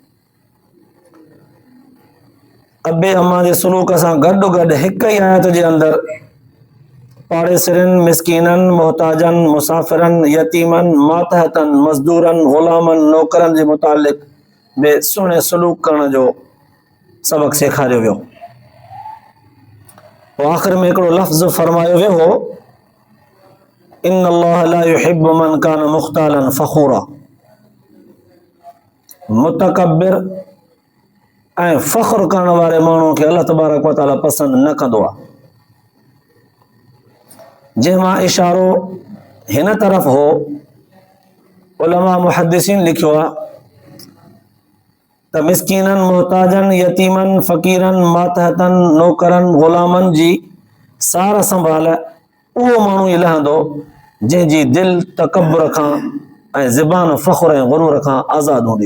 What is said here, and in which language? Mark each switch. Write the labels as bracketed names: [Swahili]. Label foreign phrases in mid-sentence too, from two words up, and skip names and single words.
[Sindhi] अबे अम्मा जे सलूक सां गॾोगॾु हिक ई आयत जे अंदर पाड़ेसरनि, मिस्कीननि, मोहताजनि, मुसाफ़िरनि, यतीमनि, मातहतनि, मज़दूरनि, ग़ुलामनि, नौकरनि जे मुतालिक़ बे सुहिणे सलूक करण जो सबक सेखारियो वियो। आख़िर में हिकिड़ो लफ़्ज़ फरमायो वियो हो, [Arabic] إن الله لا يحب من كان مختالا فخورا. [Sindhi] मुतकब्बिर ऐं फ़ख्र करण वारे माण्हू खे [Arabic] الله تبارك وتعالى [Sindhi] पसंदि न कंदो आहे। जंहिंमां इशारो हिन तरफ़ हो, उलमा मुहद्दिसीन लिखियो आहे त मिस्कीननि, मोहताजनि, यतीमनि, फ़क़ीरनि, मातहतनि, नौकरनि, ग़ुलामनि जी सार संभाल उहो माण्हू ई लहंदो जंहिंजी दिलि तकब्बुर खां ऐं ज़बान फ़ख्र ऐं ग़ुरूर खां आज़ादु हूंदी।